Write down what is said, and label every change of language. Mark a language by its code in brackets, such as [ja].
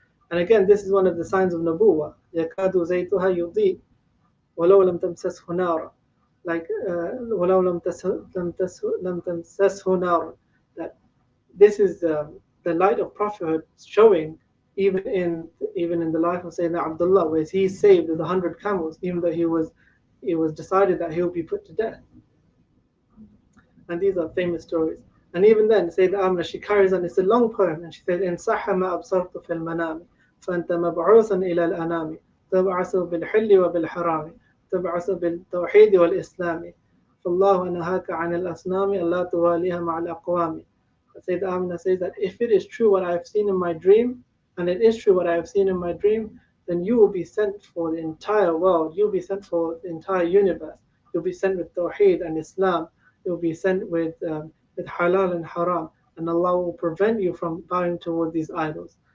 [en] And again, this is one of the signs of Nabuwa. [ar] يَكَادُ زَيْتُهَا يُضِيءُ وَلَوْ لَمْ تَمْسَسْهُ نَارٌ, [en] like [ar] وَلَوْ لَمْ تَمْسَسْهُ نَارٌ, [en] that this is the light of prophethood showing even in the life of Sayyidina Abdullah, where he's saved with 100 camels, even though it was decided that he will be put to death. And these are famous stories. And even then, Sayyidina Amna, she carries on, it's a long poem, and she said, [ar] إن صح ما أبصرت في المنام فأنت مبعوث إلى الأنام تبعث بالحل وبالحرام تبعث بالتوحيد والإسلام فالله نهاك عن الأصنام ألا تواليها مع الأقوام. [en] Sayyidina Amna says that if it is true what I have seen in my dream, and it is true what I have seen in my dream, then you will be sent for the entire world. You'll be sent for the entire universe. You'll be sent with Tawheed and Islam. You'll be sent with halal and haram. And Allah will prevent you from bowing toward these idols.